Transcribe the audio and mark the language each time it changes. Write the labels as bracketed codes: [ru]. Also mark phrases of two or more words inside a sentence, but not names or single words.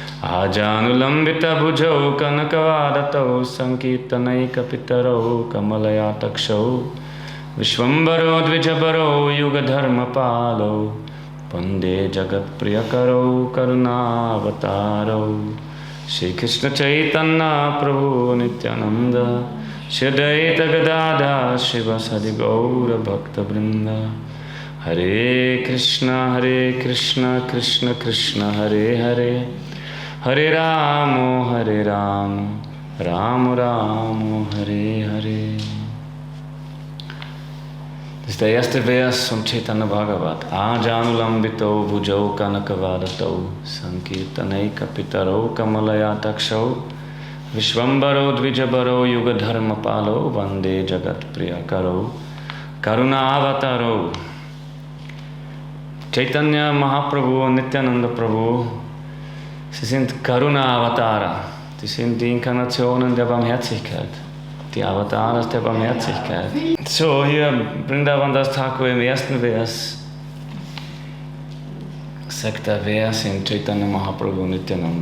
[sa] आजानुलम्बितभुजौ कनकवादतौ सङ्कीर्तनैकपितरौ कमलयातक्षौ विश्वम्भरो द्विजबरो युगधर्मपालौ वन्दे जगत्प्रियकरौ करुणावतारौ श्रीकृष्णचैतन्य प्रभु नित्यानन्द श्री अद्वैत गदाधर शिवसदि गौरभक्तवृन्द। हरे कृष्ण कृष्ण कृष्ण हरे हरे, हरे राम राम राम हरे हरे। [de] Das ist der erste Vers von Chaitanya Bhagavat. [sa] आजानुलम्बितौ भुजौ कनकावदातौ सङ्कीर्तनैकपितरौ कमलायताक्षौ विश्वम्भरौ द्विजवरौ युगधर्मपालौ वन्दे जगत् प्रियकरौ करुणावतारौ. [de] Chaitanya Mahaprabhu und Nityananda Prabhu, sie sind Karuna-Avatara. Die sind die Inkarnationen der Barmherzigkeit. Die Avataras der Barmherzigkeit. So, hier Vrindavan Das Thakur im ersten Vers sagt er, wer sind Chaitanya Mahaprabhu und Nityananda?